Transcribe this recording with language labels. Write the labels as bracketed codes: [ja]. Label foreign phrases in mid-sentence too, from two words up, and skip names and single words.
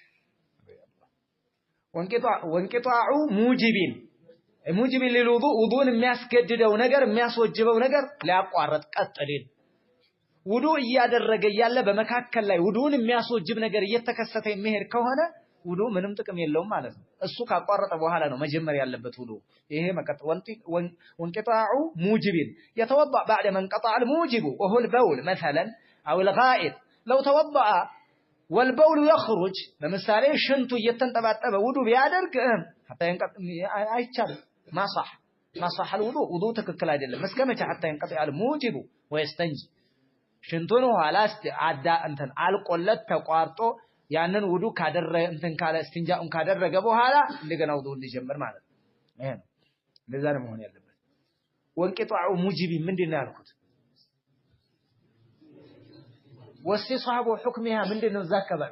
[ar] وانقطاع موجب [am] ለውዱእ ውዱእን የሚያስገድደው ነገር የሚያስወጅበው ነገር ሊያቋርጥ ቀጥልን ውዱእ እያደረገ ያለ በመካከል ላይ ውዱእን የሚያስወጅብ ነገር እየተከሰተ የሚሄድ ከሆነ ውዱእ ምንም ጥቅም የለውም ማለት ነው። እሱ ካቋረጠ በኋላ ነው መጀመር ያለበት ውዱእ። ይሄ መቀጠል [ar] وانقطاع موجب يتوضأ بعد ما انقطع الموجب وهو البول مثلا أو الغائط لو توضأ والبول يخرج [am] ለምሳሌ ሽንቱ እየተንጠባጠበ ውዱእ ቢያደርግ [ar] حتى ينقطع [am] አይቻልም። [ar] ما صح الوضوء [am] ውዱእ ትክክል አይደለም። እስከመቼ [ar] حتى ينقطع الموجب ويستنجي [am] ሽንቱን ኋላ አዳ እንትን አልቆለት ተቋርጦ ያንን ውዱእ ካደረገ እንትን ካለ እስቲንጃኡን ካደረገ በኋላ እንደገና ውዱእ ሊጀምር ማለት ነው። ይሄ ነው እንደዛ ነው መሆን ያለበት። [ar] وانقطاع موجب [am] ምንድነው ያልኩት? [ar] واستصحاب حكمها [am] ምንድነው ዘከባል?